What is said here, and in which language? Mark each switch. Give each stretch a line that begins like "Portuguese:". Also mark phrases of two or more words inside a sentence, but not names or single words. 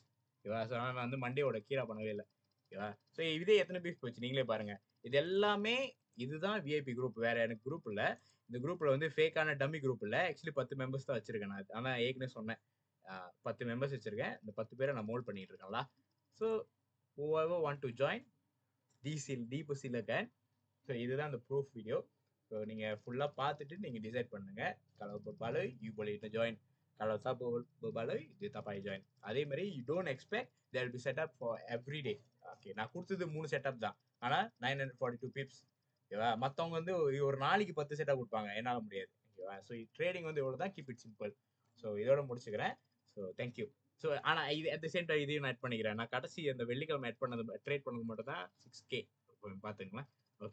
Tamil: ஓகேவா, ஸோ நான் வந்து மண்டேயோட கீழே பண்ணவே இல்லை. ஓகேவா, ஸோ இதே எத்தனை பீஸ் போச்சு நீங்களே பாருங்க. இது எல்லாமே இதுதான்
English: VIP group,
Tamil: வேற எனக்கு குரூப் இல்லை. இந்த குரூப்ல வந்து ஃபேக்கான
English: dummy group
Tamil: இல்லை.
English: actually 10 members
Tamil: தான் வச்சிருக்கேன் நான். ஆனால் ஏற்கனவே சொன்னேன் 10 மெம்பர்ஸ் வச்சிருக்கேன். இந்த 10 பேரை நான் மோல்ட் பண்ணிட்டு இருக்கேன்ல.
English: ஸோ whoever want to join deep silicon.
Tamil: ஸோ இதுதான் அந்த
English: proof video.
Tamil: ஸோ நீங்கள் ஃபுல்லாக பார்த்துட்டு நீங்கள் டிசைட் பண்ணுங்க.
Malay: kalau berbaloi you boleh join, kalau tak berbaloi dia tak payah join.
Tamil: அதே மாதிரி
English: you don't expect there will be setup for every day.
Tamil: ஓகே, நான் கொடுத்தது 3 செட்டப் தான், ஆனால் 942 பிப்ஸ். ஓகேவா, மற்றவங்க வந்து ஒரு நாளைக்கு 10 செட்டப் கொடுப்பாங்க, என்னால் முடியாது. ஓகேவா, ஸோ ட்ரேடிங் வந்து இவ்வளோ தான்.
English: keep it simple.
Tamil: ஸோ இதோட முடிச்சுக்கிறேன்.
English: so thank you.
Tamil: ஸோ ஆனால் இது
English: at the same time
Tamil: இதையும் நான் ஆட் பண்ணிக்கிறேன். நான் கடைசி அந்த வெள்ளிக்கிழமை ஆட் பண்ணது ட்ரேட் பண்ணது மட்டும் தான் 6K பார்த்துங்களேன்.